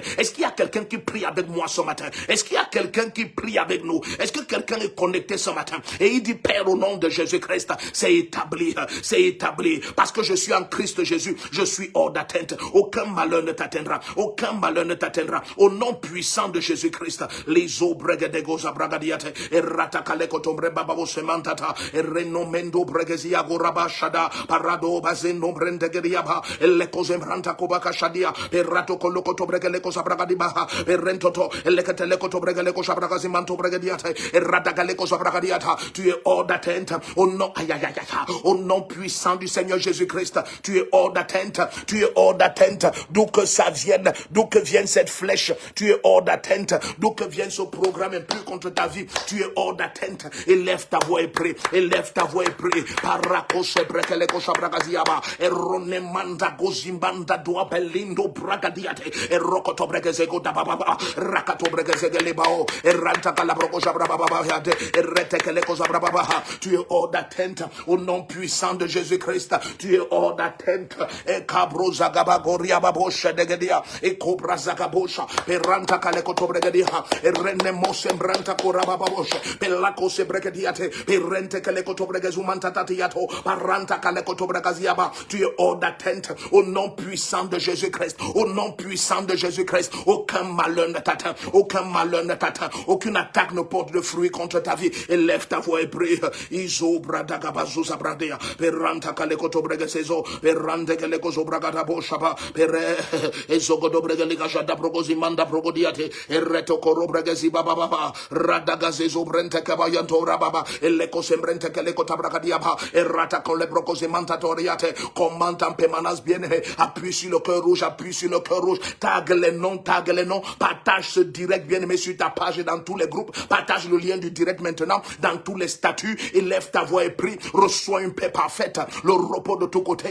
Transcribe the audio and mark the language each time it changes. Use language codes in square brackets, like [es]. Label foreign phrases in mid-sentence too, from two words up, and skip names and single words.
[fr] Est-ce qu'il y a quelqu'un qui prie avec moi ce matin? Est-ce qu'il y a quelqu'un qui prie avec nous? Est-ce que quelqu'un est connecté ce matin? Et il dit, Père, au nom de Jésus-Christ, c'est établi, parce que je suis en Christ Jésus, je suis hors d'atteinte. Aucun malheur ne t'atteindra, aucun malheur ne t'atteindra. Au nom puissant de Jésus-Christ, les eaux bregedego zabragadiate, et ratakale kotombre bababo semantata, et renomendo bregezia goraba shada, parado bazendo brendegeriaba, le kozembranta kobaka shadia, et rato kolokoto bregele kosabragadibaha, et rentoto, et lekatele kotobregele kosabragazimanto bregediate, et radagale kosabragadiata. Tu es hors d'atteinte. Au nom, au nom puissant du Seigneur Jésus-Christ, tu es hors d'atteinte. Tu es hors d'atteinte. D'où que ça vienne, d'où que vienne cette flèche, tu es hors d'atteinte. D'où que vienne ce programme impur contre ta vie, tu es hors d'atteinte. Élève ta voix et prie. Élève ta voix et prie. Parakose brekele kosabragaziaba, et ronemanda gozimbanda doa belindo bragadiate, et rokoto bregezego dababa, rakato bregezegelebao, et ranta kalabro jabrababa, et retekele kosabrababa. Tu es hors d'atteinte. Au nom puissant de Jésus-Christ, tu es hors d'atteinte. Et kabro zagaba goria babosha degedia, et cobra zagabosha, peranta kalekoto bregedia, et renemo sembranta korababosha, pelako sebregediate, perente kalekoto bregezumanta tatiato, paranta kalekoto bregaziaba. Tu es hors d'atteinte. Au nom puissant de Jésus-Christ, au nom puissant de Jésus-Christ, aucun malheur ne t'atteint, aucun malheur ne t'atteint, aucune attaque ne porte de fruits contre ta vie. Élève ta voix et prie. Iso bradaga bazuza bradea, peranta kalekoto bregesezo, perante kalekozo bragada boshaba, pere ezogodo bregeliga jada brogozimanda brogodiate, ereto koro bregezi baba, radagazezo brente kabayanto rababa, eleko sembrente kalekota bragadiaba, erata con le brogozimanta toriate, commentant pemanas bien, appuie sur le cœur rouge, appuie sur le cœur rouge, tag les noms, partage ce direct bien aimé sur ta page et dans tous les groupes, partage le lien du direct maintenant dans tous les statuts, élève ta voix et prie, reçois une paix parfaite, le repos de tous côtés.